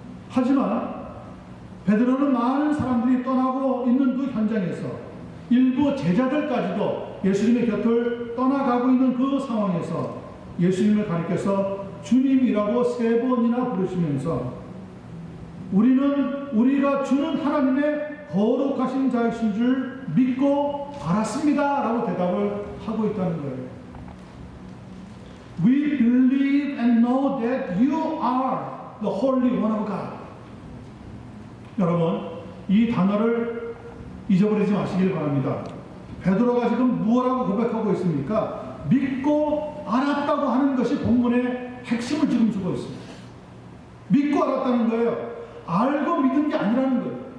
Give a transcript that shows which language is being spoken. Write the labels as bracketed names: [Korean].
[Korean] 하지만 베드로는 많은 사람들이 떠나고 있는 그 현장에서 일부 제자들까지도 예수님의 곁을 떠나가고 있는 그 상황에서 예수님을 가리켜서 주님이라고 3번이나 부르시면서 우리는 우리가 주는 하나님의 거룩하신 자이신 줄 믿고 알았습니다 라고 대답을 하고 있다는 거예요. [English] We believe and know that you are the Holy One of God. [Korean] 여러분, 이 단어를 잊어버리지 마시길 바랍니다. 베드로가 지금 무엇라고 고백하고 있습니까? 믿고 알았다고 하는 것이 본문의 핵심을 지금 주고 있습니다. 믿고 알았다는 거예요. 알고 믿은 게 아니라는 거예요.